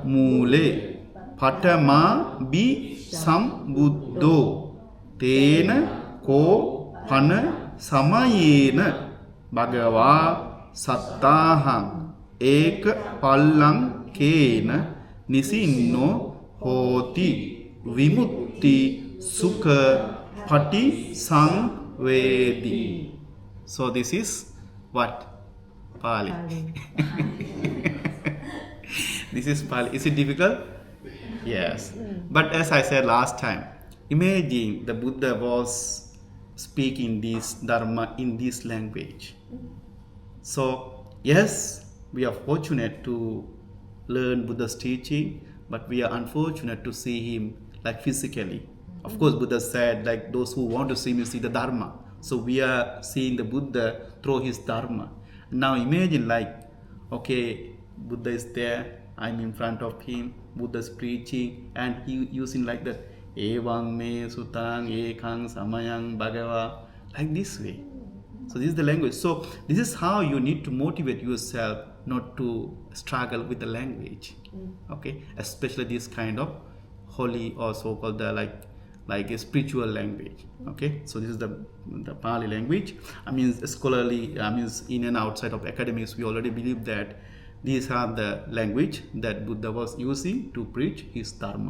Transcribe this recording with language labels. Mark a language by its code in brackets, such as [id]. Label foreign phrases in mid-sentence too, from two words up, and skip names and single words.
[pi] mūle paṭamā bi sambuddho tena ko pana samayena bhagavā sattaham eka pallang kena nisinno hoti vimutti sukha paṭiccasamuppāda. [en] So this is what? Pali. This is Pali. Is it difficult? Yes. But as I said last time, imagine the Buddha was speaking this Dharma in this language. So, yes, we are fortunate to learn Buddha's teaching, but we are unfortunate to see him like physically. Of course, Buddha said like those who want to see me see the Dharma. So we are seeing the Buddha through his Dharma. Now imagine like, okay, Buddha is there, I'm in front of him, Buddha is preaching, and he using like that [pi] evaṁ me sutaṁ ekaṁ samayaṁ bhagavā, [en] like this way. So this is the language. So this is how you need to motivate yourself not to struggle with the language. Okay, especially this kind of holy or so-called like a spiritual language. Okay, so this is the Pali language. I mean, scholarly, in and outside of academics, we already believe that these are the language that Buddha was using to preach his Dharma.